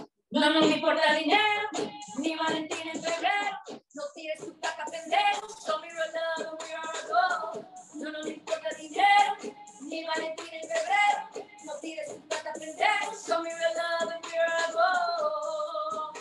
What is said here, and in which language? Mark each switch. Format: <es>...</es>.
<es>No me importa el dinero, ni Valentín en febrero. No tires tu caca, pendejo.</es> <en>Show me real love and we are a go.</en> <es>No me importa el dinero, ni Valentín en febrero. No tires tu caca, pendejo.</es> <en>Show me real love and we are a go.</en>